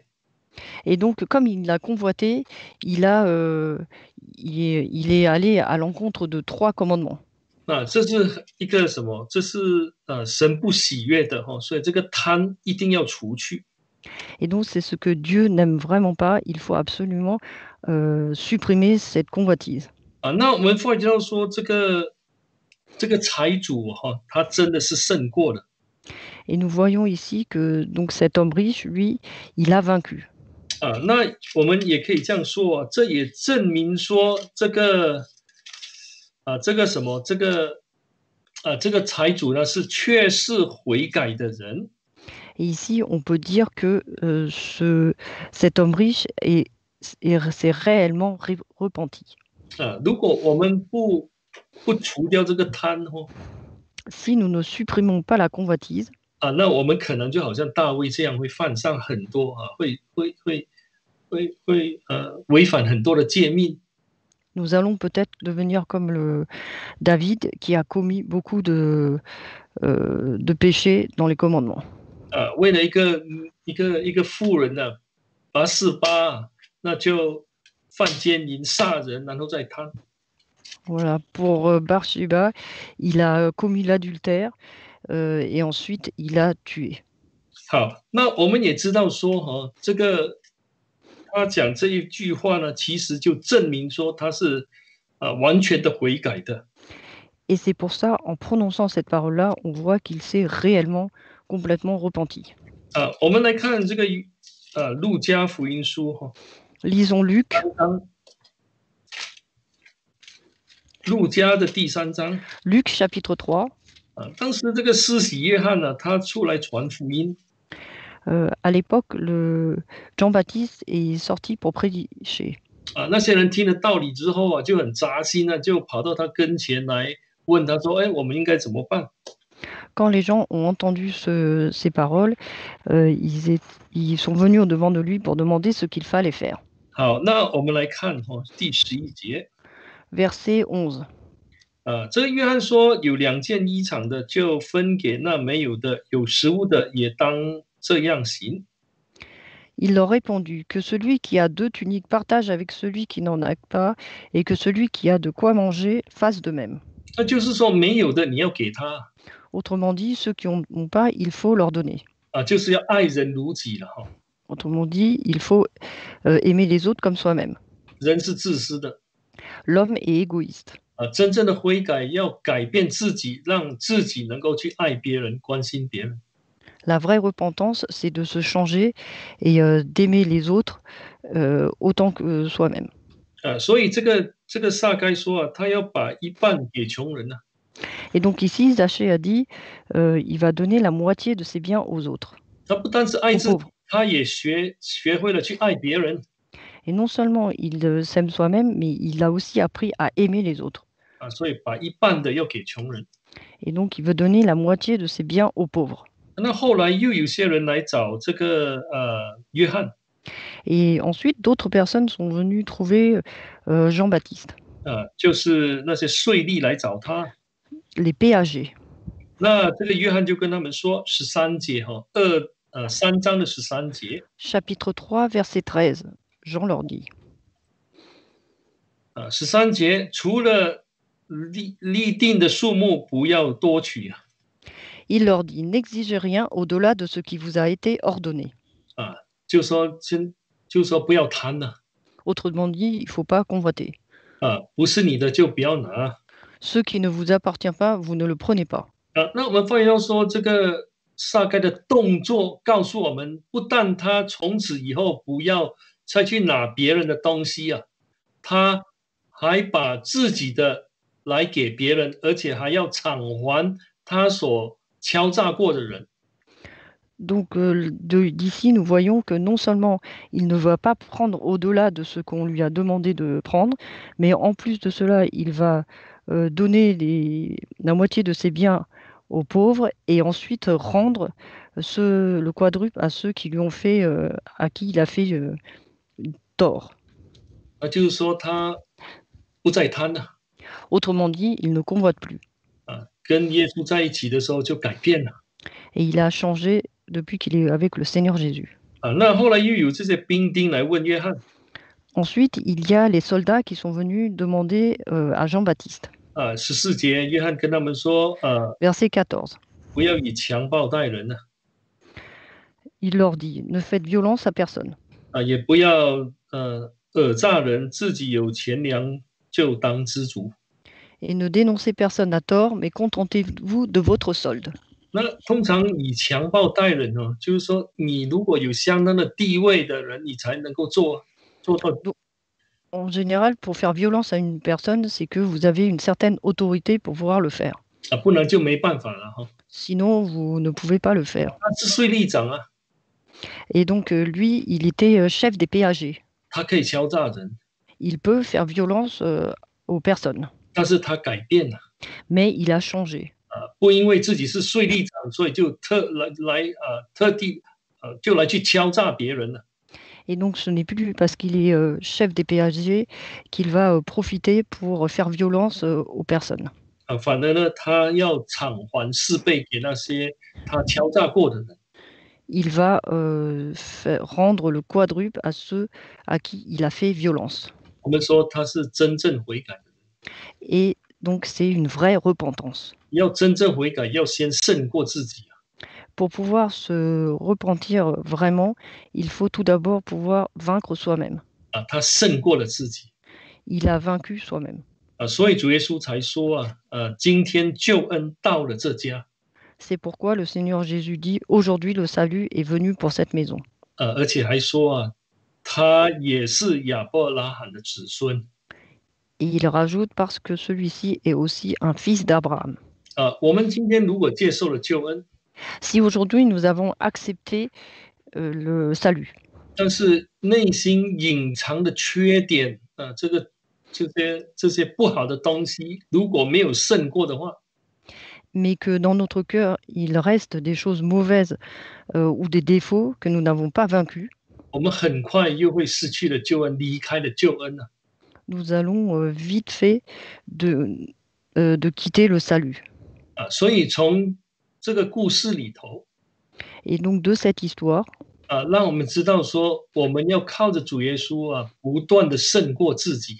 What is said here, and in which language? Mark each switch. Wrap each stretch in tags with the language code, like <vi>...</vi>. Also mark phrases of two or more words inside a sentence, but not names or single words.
<fr>Et donc, comme il l'a convoité, il est allé à l'encontre de 3 commandements.</fr> <zh>这是一个什么？这是神不喜悦的所以这个贪一定要除去。</zh> <fr>Et donc, c'est ce que Dieu n'aime vraiment pas. Il faut absolument supprimer cette convoitise.</fr> <zh>那我们发觉到说，这个财主他真的是胜过了。</zh> <fr>Et nous voyons ici que donc cet homme riche, lui, il a vaincu.</fr> <zh>那我们也可以这样说这也证明说这个什么这个财主呢是确实悔改的人。</zh> <fr>Et ici, on peut dire que cet homme riche s'est réellement repenti.</fr> <zh>如果我们不除掉这个贪</zh> <fr>Si nous ne supprimons pas la convoitise,</fr> <zh>那我们可能就好像大卫这样会犯上很多会违反很多的诫命。</zh> <fr>nous allons peut-être devenir comme le David qui a commis beaucoup de péchés dans les commandements.</fr> <zh>为了一个妇人呢拔示巴，那就犯奸淫杀人，然后再贪。</zh> <fr>Voilà, pour Bathsheba, il a commis l'adultère et ensuite il a tué.</fr> <zh>好，那我们也知道说这个他讲这一句话呢，其实就证明说他是完全的悔改的。</zh> <fr>Et c'est pour ça, en prononçant cette parole-là, on voit qu'il s'est réellement, complètement repenti.</fr> <zh>我们来看这个路加福音书</zh> <fr>Lisons Luc.</fr> <zh>路加的第3章。</zh> <fr>Luc chapitre 3.</fr> <zh>当时这个施洗约翰呢，他出来传福音。</zh> <fr>À l'époque, Jean-Baptiste est sorti pour prêcher.</fr> <zh>那些人听了道理之后就很扎心就跑到他跟前来问他说：“我们应该怎么办？”</zh> <fr>Quand les gens ont entendu ces paroles, ils sont venus au-devant de lui pour demander ce qu'il fallait faire.</fr> <zh>好，那我们来看第11节。</zh> <fr>Verset 11.</fr> <zh>这个约翰说：“有2件衣裳的，就分给那没有的；有食物的，也当这样行。</zh> <fr>Il leur répondit que celui qui a 2 tuniques partage avec celui qui n'en a pas, et que celui qui a de quoi manger fasse de même.</fr> <zh>那就是说，没有的你要给他</zh> <fr>Autrement dit, ceux qui n'ont pas, il faut leur donner.</fr> <zh>就是要爱人如己了哈。</zh> <fr>Autrement dit, il faut aimer les autres comme soi-même.</fr> <zh>人是自私的</zh> <fr>L'homme est égoïste.</fr> <zh>真正的悔改要改变自己，让自己能够去爱别人、关心别人。</zh> <fr>La vraie repentance, c'est de se changer et d'aimer les autres autant que soi-même.</fr> <zh>所以这个撒该说他要把一半给穷人</zh> <fr>Et donc ici, Zachée a dit, il va donner la moitié de ses biens aux autres,</fr> <zh>他不单是爱</zh> <fr>aux</fr> <zh>自己</zh> <fr>pauvres.</fr> <zh>他也学会了去爱别人</zh> <fr>Et non seulement il s'aime soi-même, mais il a aussi appris à aimer les autres.</fr> <zh>所以把一半的要给穷人。</zh> <fr>Et donc il veut donner la moitié de ses biens aux pauvres.</fr> <zh>那后来又有些人来找这个约翰</zh> <fr>Et ensuite, d'autres personnes sont venues trouver Jean-Baptiste,</fr> <zh>就是那些税吏来找他。</zh> <fr>les péagers.</fr> <zh>那这个约翰就跟他们说13节3章的13节</zh> <fr>Chapitre 3, verset 13. Jean leur dit.</fr> <zh>13 节除了立定的数目不要多取</zh> <fr>Il leur dit, n'exigez rien au-delà de ce qui vous a été ordonné.</fr> <zh>就说不要贪了</zh> <fr>Autrement dit, il ne faut pas convoiter.</fr> <zh>不是你的就不要拿</zh> <fr>Ce qui ne vous appartient pas, vous ne le prenez pas.</fr> <zh>那我们发现到说这个撒该的动作告诉我们，不但他从此以后不要再去拿别人的东西他还把自己的来给别人，而且还要偿还他所敲诈过的人。</zh> <fr>Donc d'ici, nous voyons que non seulement il ne va pas prendre au-delà de ce qu'on lui a demandé de prendre, mais en plus de cela, il va donner la moitié de ses biens aux pauvres et ensuite rendre le quadruple à ceux qui lui ont fait, à qui il a fait tort.</fr> <zh>就是说他不再贪了</zh> <fr>Autrement dit, il ne convoite plus.</fr> <zh>跟耶稣在一起的时候就改变了</zh> <fr>Et il a changé depuis qu'il est avec le Seigneur Jésus.</fr> <zh>那后来又有这些兵丁来问约翰</zh> <fr>Ensuite, il y a les soldats qui sont venus demander à Jean-Baptiste.</fr> <zh>14 节，约翰跟他们说</zh> <fr>Verset 14.</fr> <zh>不要以强暴待人</zh> <fr>Il leur dit, ne faites violence à personne.</fr> <zh>也不要讹诈人，自己有钱粮就当知足。</zh> <fr>Et ne dénoncez personne à tort, mais contentez-vous de votre solde.</fr> <zh>那通常以强暴待人就是说你如果有相当的地位的人，你才能够做到。</zh> <fr>En général, pour faire violence à une personne, c'est que vous avez une certaine autorité pour pouvoir le faire.</fr> <zh>不然就没办法了</zh> <fr>Sinon, vous ne pouvez pas le faire.</fr> <zh>他是税吏长</zh> <fr>Et donc, lui, il était chef des péagers.</fr> <zh>他可以敲诈人，</zh> <fr>Il peut faire violence aux personnes,</fr> <zh>但是他改变了</zh> <fr>mais il a changé.</fr> <zh>不因为自己是税吏长，所以就特地就来去敲诈别人了。</zh> <fr>Et donc, ce n'est plus parce qu'il est chef des péagers qu'il va profiter pour faire violence aux personnes.</fr> <zh>反而呢，他要偿还4倍给那些他敲诈过的人。</zh> <fr>Il va rendre le quadruple à ceux à qui il a fait violence.</fr> <zh>我们说他是真正悔改的人，</zh> <fr>Et donc, c'est une vraie repentance.</fr> <zh>要真正悔改，要先胜过自己</zh> <fr>Pour pouvoir se repentir vraiment, il faut tout d'abord pouvoir vaincre soi-même.</fr> <zh>他胜过了自己</zh> <fr>Il a vaincu soi-même.</fr> <zh>所以主耶稣才说今天救恩到了这家</zh> <fr>C'est pourquoi le Seigneur Jésus dit, aujourd'hui le salut est venu pour cette maison.</fr> <zh>而且还说他也是亚伯拉罕的子孙</zh> <fr>Et il rajoute parce que celui-ci est aussi un fils d'Abraham.</fr> <zh>我们今天如果接受了救恩，</zh> <fr>Si aujourd'hui nous avons accepté le salut,</fr> <zh>但是内心隐藏的缺点这些不好的东西，如果没有胜过的话，</zh> <fr>mais que dans notre cœur, il reste des choses mauvaises ou des défauts que nous n'avons pas vaincus,</fr> <zh>我们很快又会失去了救恩，离开了救恩</zh> <fr>nous allons vite fait de quitter le salut.</fr> <zh>所以从这个故事里头，</zh> <fr>Et donc de cette histoire,</fr> <zh>让我们知道说，我们要靠着主耶稣不断的胜过自己。</zh>